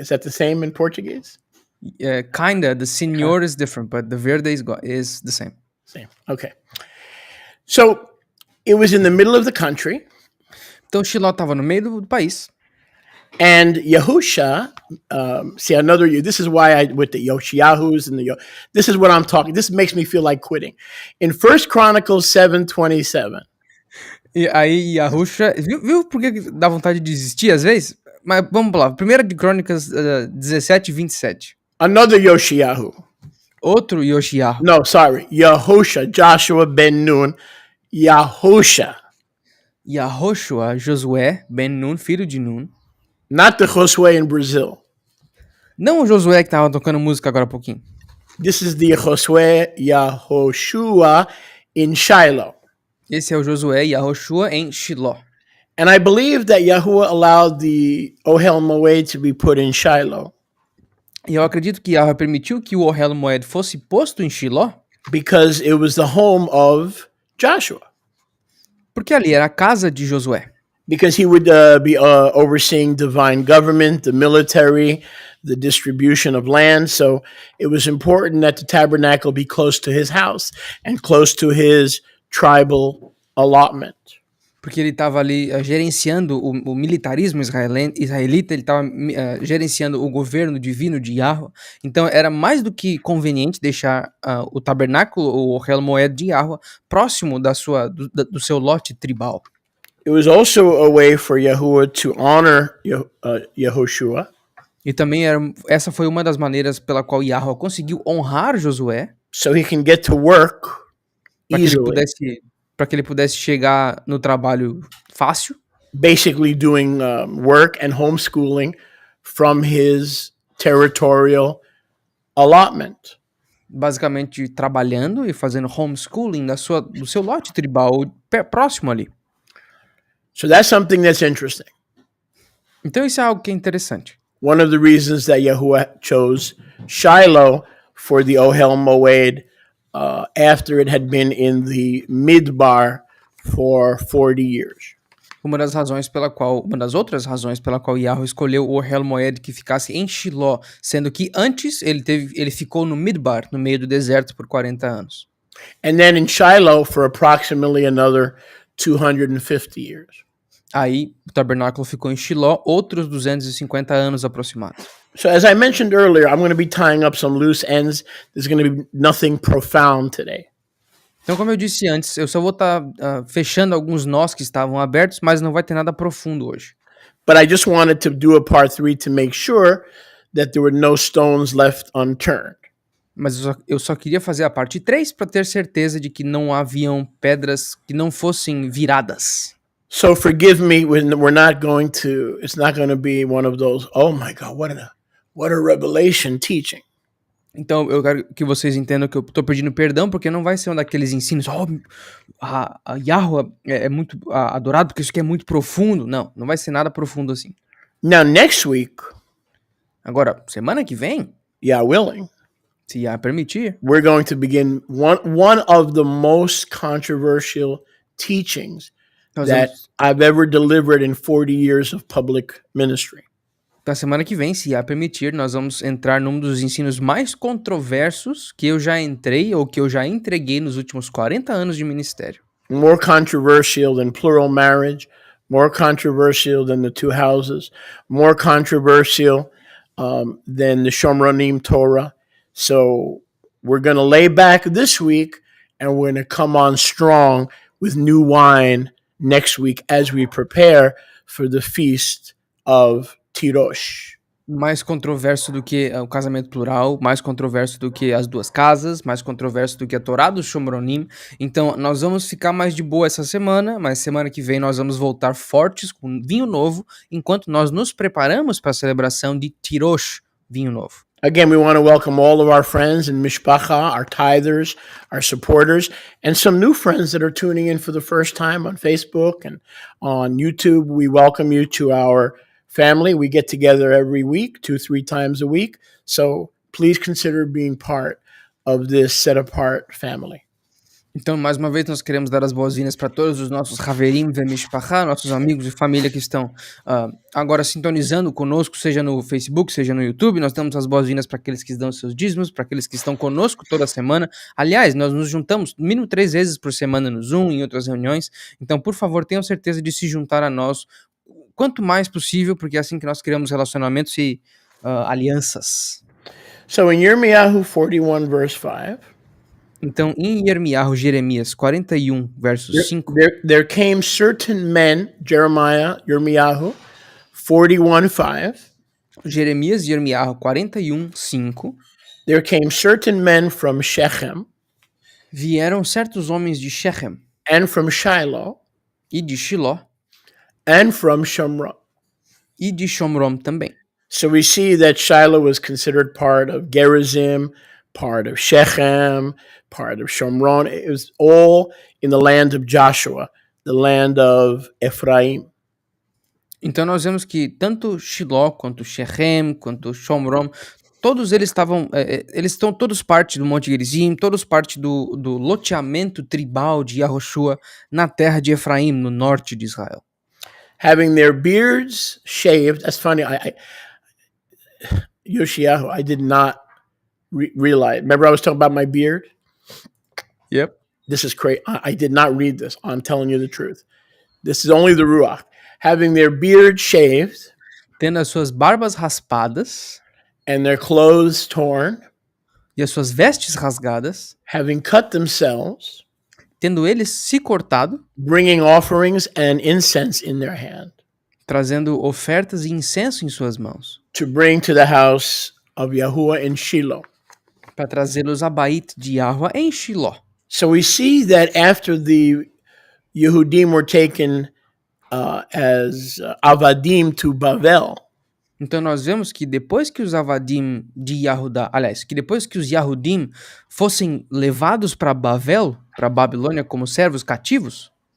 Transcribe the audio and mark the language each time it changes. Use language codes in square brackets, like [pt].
[en] Is that the same in Portuguese? Kinda. The senor is different, but the verde is the same. Same. Okay. So, it was in the middle of the country. [pt] Então, Shiló estava no meio do país. [en] And Yahusha, see another, this is why with the Yoshiyahus and this is what I'm talking, this makes me feel like quitting. In 1 Chronicles 7:27. [pt] E aí Yahusha, viu por que dá vontade de desistir às vezes? Mas vamos lá, 1 de Crônicas 17:27. [en] Another Yoshiyahu. [pt] Outro Yoshiyahu. [en] No, sorry, Yahusha, Joshua ben Nun, Yahusha. [pt] Yahoshua, Josué ben Nun, filho de Nun. [en] Not the Josué in Brazil. [pt] Não o Josué que tava tocando música agora há pouquinho. [en] This is the Josué Yahoshua in Shiloh. [pt] Esse é o Josué Yahoshua em Shiló. [en] And I believe that Yahuwah allowed the Ohel Moed to be put in Shiloh. [pt] E eu acredito que Yahweh permitiu que o Ohel Moed fosse posto em Shiló. [en] Because it was the home of Joshua. [pt] Porque ali era a casa de Josué. [en] Because he would be overseeing divine government, the military, the distribution of land. So it was important that the tabernacle be close to his house and close to his tribal allotment. [pt] Porque ele estava ali gerenciando o militarismo israelita, ele estava gerenciando o governo divino de Yahweh. Então era mais do que conveniente deixar o tabernáculo, o Ohel Moed de Yahweh, próximo do seu lote tribal. [en] It was also a way for Yahuwah to honor Yahushua. [pt] E também essa foi uma das maneiras pela qual Yahweh conseguiu honrar Josué. [en] So he can get to work easily. [pt] Para que ele pudesse chegar no trabalho fácil. [en] Basically doing work and homeschooling from his territorial allotment. [pt] Basicamente trabalhando e fazendo homeschooling do seu lote tribal próximo ali. [en] So that's something that's interesting. [pt] Então isso é algo que é interessante. [en] One of the reasons that Yahuwah chose Shiloh for the Ohel Moed after it had been in the Midbar for 40 years. [pt] Uma das outras razões pela qual Yahweh escolheu o Ohel Moed que ficasse em Shiló, sendo que antes ele ficou no Midbar, no meio do deserto por 40 anos. [en] And then in Shiloh for approximately another 250 years. [pt] Aí o tabernáculo ficou em Shiló outros 250 anos aproximados. [en] So as I mentioned earlier, I'm going to be tying up some loose ends. There's going to be nothing profound today. [pt] Então, como eu disse antes, eu só vou estar fechando alguns nós que estavam abertos, mas não vai ter nada profundo hoje. [en] But I just wanted to do a part 3 to make sure that there were no stones left unturned. [pt] Mas eu só queria fazer a parte 3 para ter certeza de que não haviam pedras que não fossem viradas. [en] So forgive me when it's not going to be one of those, oh my God, what a revelation teaching. [pt] Então eu quero que vocês entendam que eu estou pedindo perdão, porque não vai ser um daqueles ensinos, a Yahweh é muito adorado porque isso aqui é muito profundo. Não vai ser nada profundo assim. [en] Now next week, [pt] agora, semana que vem, [en] Yah willing, [pt] se Yah permitir, [en] we're going to begin one of the most controversial teachings that I've ever delivered in 40 years of public ministry. [pt] Na semana que vem, se Yah permitir, nós vamos entrar num dos ensinos mais controversos que eu já entrei ou que eu já entreguei nos últimos 40 anos de ministério. [en] More controversial than plural marriage, more controversial than the two houses, more controversial than the Shomronim Torah. So we're going to lay back this week, and we're going to come on strong with new wine next week as we prepare for the feast of Tirosh. [pt] Mais controverso do que o casamento plural, mais controverso do que as duas casas, mais controverso do que a Torá do Shomronim. Então, nós vamos ficar mais de boa essa semana, mas semana que vem nós vamos voltar fortes com vinho novo, enquanto nós nos preparamos para a celebração de Tirosh, vinho novo. [en] Again, we want to welcome all of our friends in Mishpacha, our tithers, our supporters, and some new friends that are tuning in for the first time on Facebook and on YouTube. We welcome you to our family. We get together every week, 2-3 times a week. So please consider being part of this set-apart family. [pt] Então, mais uma vez, nós queremos dar as boas-vindas para todos os nossos Haverim Vemishpachá, nossos amigos e família que estão agora sintonizando conosco, seja no Facebook, seja no YouTube. Nós damos as boas-vindas para aqueles que dão seus dízimos, para aqueles que estão conosco toda semana. Aliás, nós nos juntamos no mínimo 3 vezes por semana no Zoom, em outras reuniões. Então, por favor, tenham certeza de se juntar a nós quanto mais possível, porque é assim que nós criamos relacionamentos e alianças. [en] So in Yirmiyahu 41, verse 5, [pt] então, em Jeremias 41, versos 5, [en] there came certain men, Yirmiyahu 41, 5. [pt] Jeremias 41, 5. [en] There came certain men from Shechem. [pt] Vieram certos homens de Shechem. [en] And from Shiloh. [pt] E de Shiló. [en] And from Shomron. [pt] E de Shomron também. [en] So we see that Shiloh was considered part of Gerizim, part of Shechem, part of Shomron. It was all in the land of Joshua, the land of Ephraim. [pt] Então nós vemos que tanto Shiló, quanto Shechem, quanto Shomron, todos eles estão todos parte do Monte Gerizim, todos parte do loteamento tribal de Yahoshua na terra de Efraim, no norte de Israel. [en] Having their beards shaved. That's funny. Yoshiyahu, I did not realize. Remember I was talking about my beard? Yep. This is crazy. I did not read this. I'm telling you the truth. This is only the Ruach. Having their beard shaved. [pt] Tendo as suas barbas raspadas. [en] And their clothes torn. [pt] E as suas vestes rasgadas. [en] Having cut themselves. [pt] Tendo eles se cortado. [en] Bringing offerings and incense in their hand. [pt] Trazendo ofertas e incenso em suas mãos. [en] To bring to the house of Yahuwah in Shiloh. [pt] Para trazê-los a Bait de Yahuwah em Shiló. [en] So we see that after the Yehudim were taken as Avadim to Bavel. [pt] Então nós vemos que depois que os Avadim de Yahudá, aliás, que depois que os Yahudim fossem levados para Bavel, para Babilônia como servos cativos,